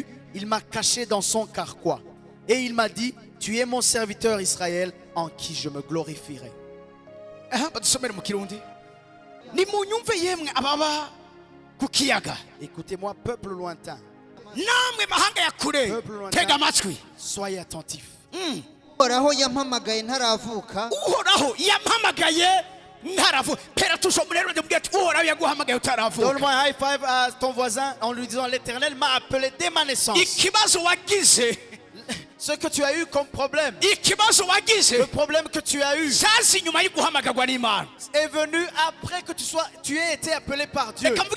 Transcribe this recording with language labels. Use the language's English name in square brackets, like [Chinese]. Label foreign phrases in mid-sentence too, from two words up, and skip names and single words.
[French] Il m'a caché dans son carquois. Et il m'a dit, tu es mon serviteur Israël, en qui je me glorifierai. Écoutez-moi, peuple lointain. Peuple lointain, soyez attentifs. [Kinyarwanda] Uhoraho yampamagaye ntaravuka. Uhoraho yampamagaye ntaravuka. [French] Donne-moi un [English] high five [French] à ton voisin en lui disant, l'Éternel m'a appelé dès ma naissance. Ce que tu as eu comme problème, le problème que tu as eu est venu après que tu aies été appelé par Dieu.